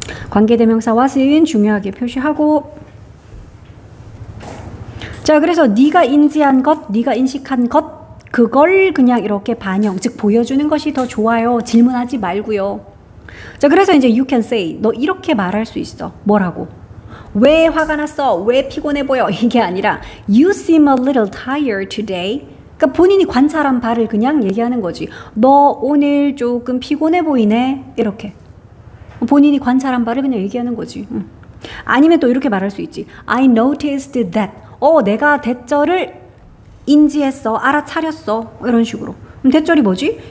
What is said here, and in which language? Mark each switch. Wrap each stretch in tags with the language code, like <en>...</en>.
<ko>관계대명사 what은 중요하게 표시하고, 자, 그래서 네가 인지한 것, 네가 인식한 것, 그걸 그냥 이렇게 반영, 즉 보여주는 것이 더 좋아요. 질문하지 말고요. 자, 그래서 이제</ko> <en>you can say,</en> <ko>너 이렇게 말할 수 있어. 뭐라고? 왜 화가 났어? 왜 피곤해 보여? 이게 아니라</ko> <en>you seem a little tired today.</en> <ko>그러니까 본인이 관찰한 바를 그냥 얘기하는 거지. 너 오늘 조금 피곤해 보이네. 이렇게. 본인이 관찰한 바를 그냥 얘기하는 거지. 아니면 또 이렇게 말할 수 있지.</ko> <en>I noticed that.</en> <ko>내가 대절을 인지했어. 알아차렸어. 이런 식으로. 그럼 대절이 뭐지?</ko>